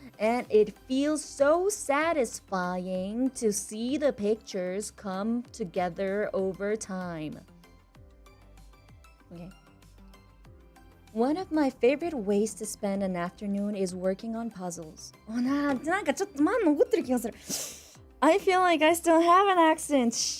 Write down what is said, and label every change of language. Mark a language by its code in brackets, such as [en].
[en] And it feels so satisfying to see the pictures come together over time. Okay. One of my favorite ways to spend an afternoon is working on puzzles. [ja] なんかちょっとまだ残ってる気がする。 [en] I feel like I still have an accent.